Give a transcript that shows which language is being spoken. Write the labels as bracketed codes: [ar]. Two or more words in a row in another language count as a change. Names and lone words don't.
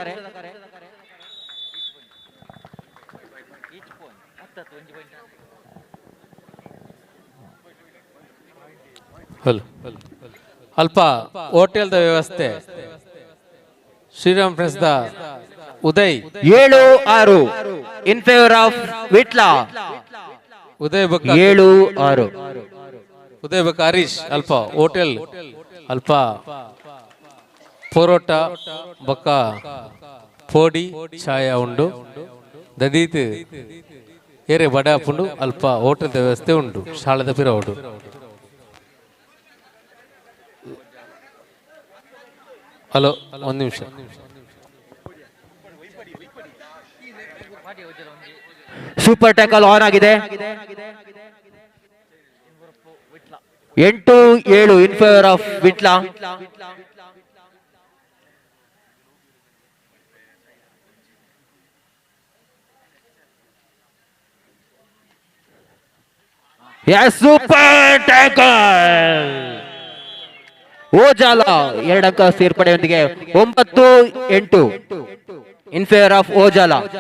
[tcy] ಅಲ್ಪ ಹೋಟೆಲ್ದ ವ್ಯವಸ್ಥೆ ಶ್ರೀರಾಮ್ ಫ್ರೆಂಡ್ಸ್ ದ ಉದಯ್ [en] 7-6 in favour of Vitla. [tcy] ಉದಯ್ ಬಕ್ಕ 7-6 ಉದಯ್ ಬಕ್ಕ ಹರೀಶ್ ಅಲ್ಪ ಹೋಟೆಲ್ ಅಲ್ಪ ಪರೋಟ ಬಕ್ಕ ಪೋಡಿ ಛಾಯ ಉಂಡು ದದೀತ್ ಏರೆ ಬಡ ಪುಂಡು ಅಲ್ಪ ಹೋಟೆಲ್ ವ್ಯವಸ್ಥೆ ಉಂಟು ಶಾಲೆದ ಪಿರ ಉಂಟು. [kn] ಹಲೋ, 1 ನಿಮಿಷ. [en] super tackle on [kn] ಆಗಿದೆ. [en] 8-7 in favour of Vitla. super tackle Ojala [kn] 2 ಅಂಕ ಸೇರ್ಪಡೆಯೊಂದಿಗೆ [en] 9-8 in favour of Ojala.